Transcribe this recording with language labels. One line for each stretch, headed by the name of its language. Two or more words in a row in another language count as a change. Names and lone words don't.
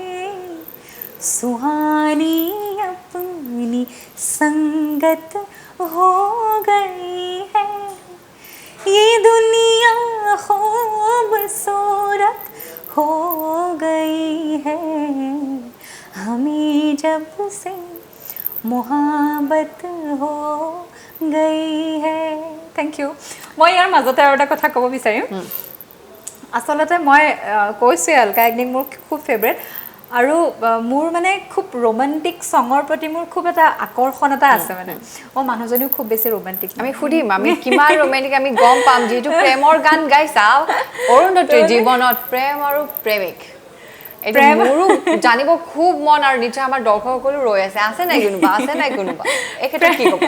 Hindi: सुहानी अपनी संगत हो गई है ये दुनिया खूबसूरत हो गई है हमें जब से मोहब्बत हो गई है
English: thank you
Assamese: মই ইয়াৰ মাজতে আৰু এটা কথা ক'ব বিচাৰিম আচলতে মই কৈছোঁ অলকা একদিন মোৰ খুব ফেভাৰিট আৰু মোৰ মানে খুব
English: romantic songৰ
Assamese: প্ৰতি মোৰ খুব এটা আকৰ্ষণ এটা আছে মানে মানুহজনীও খুব বেছি ৰোমান্টিক আমি সুধিম আমি কিমান ৰোমান্টিক আমি গম পাম যেহেতু প্ৰেমৰ গান গাইছা অৰুন্ধতীৰ জীৱনত প্ৰেম আৰু প্ৰেমিক এটা মোৰো জানিব খুব মন আৰু নিশ্চয় আমাৰ দৰ্শকসকলো ৰৈ আছে নাই কোনোবা একেটা কি ক'ব